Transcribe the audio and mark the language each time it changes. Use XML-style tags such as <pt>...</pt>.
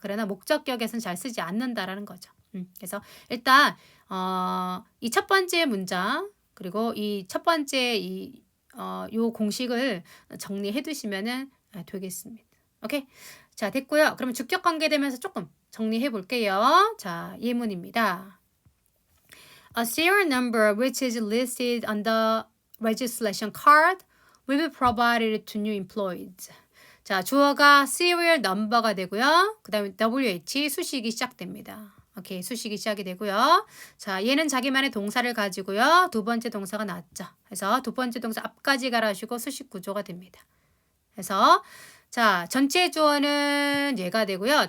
<ko>그러나 목적격에서는 잘 쓰지 않는다라는 거죠. 그래서 일단 이 첫 번째 문장 그리고 이 첫 번째 요 공식을 정리해 두시면은 되겠습니다. 오케이. 자, 됐고요. 그러면 주격 관계되면서 조금 정리해 볼게요. 자, 예문입니다.</ko> <en>A serial number which is listed on the registration card will be provided to new employees.</en> <ko>자, 주어가 serial number가 되고요. 그 다음에 WH 수식이 시작됩니다. 오케이, 수식이 시작이 되고요. 자, 얘는 자기만의 동사를 가지고요. 두 번째 동사가 나왔죠. 그래서 두 번째 동사 앞까지 갈아주고 수식 구조가 됩니다. 그래서 자, 전체 주어는 얘가 되고요.</ko>